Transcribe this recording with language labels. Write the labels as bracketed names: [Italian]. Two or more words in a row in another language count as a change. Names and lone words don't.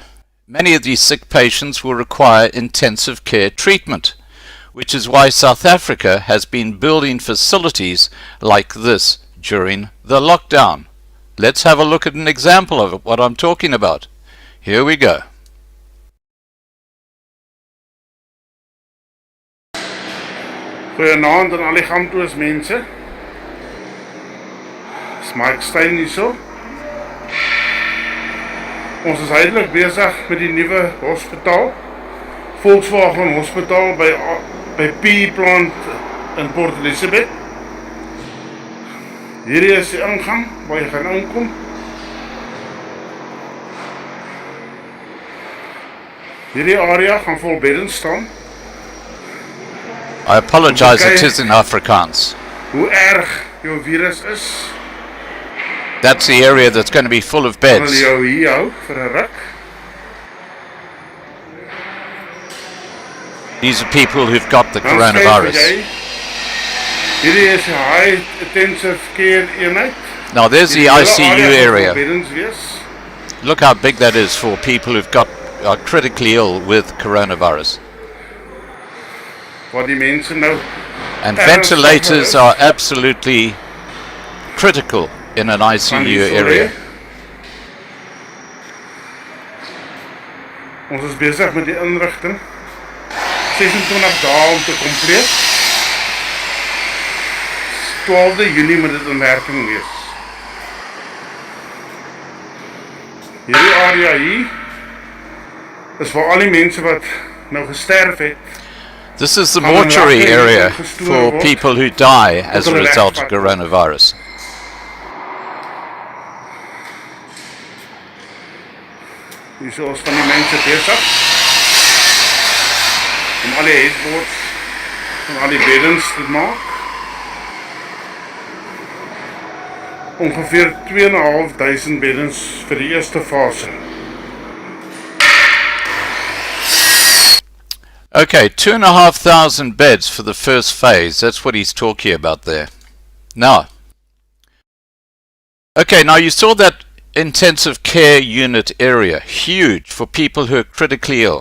[English] Many of these sick patients will require intensive care treatment, which is why South Africa has been building facilities like this during the lockdown. Let's have a look at an example of what I'm talking about. Here we go. [Afrikaans] Goeienaand aan al die gamtoes mense. Is Mike Stein hier so? Ons is huidelik besig met die nuwe hospitaal, Volkswagen Hospitaal by P Plant in Port Elizabeth. Hierdie is die ingang waar jy gaan inkom. Hierdie area gaan vol beddens staan. [English] I apologize, it is in Afrikaans. [Afrikaans] Hoe erg jou virus is. [English] That's the area that's going to be full of [Afrikaans] Hulle [English] beds. [Afrikaans] jou hier hou vir 'n ruk. [English] These are people who've got the [Afrikaans] Dan skryf [English] coronavirus. [Afrikaans] jy, hierdie is 'n [English] high intensive care [Afrikaans] eenheid. [English] Now there's the [Afrikaans] Die hele [English] ICU [Afrikaans] gaan [English] area. [Afrikaans] vol beddens wees. [English] Look how big that is for people who've are critically ill with coronavirus. [Afrikaans] Waar die mense nou [English] And [Afrikaans] ernstig [English] ventilators [Afrikaans] is. [English] are absolutely critical in an [Afrikaans] Gaan [English] ICU [Afrikaans] hierso [English] area. [Afrikaans] lê. Ons is besig met die inrigting. 26 dae om te kompleet. 12de Junie moet dit in werking wees. Hierdie area hier is vir al die mense wat nou gesterf het. [English] This is the [Afrikaans] Gaan [English] mortuary [Afrikaans] rakke [English] area [Afrikaans] gestoor [English] for [Afrikaans] word. [English] people who die as a [Afrikaans] hulle [English] result of [Afrikaans] wegvat. [English] coronavirus. [Afrikaans] Hierso is van die mense besig om al die headboards en al die beddens te maak. Ongeveer 2.500 beddens vir die eerste fase. [English] Okay, 2,500 beds for the first phase. That's what he's talking about there. Now, okay, now you saw that intensive care unit area, huge for people who are critically ill.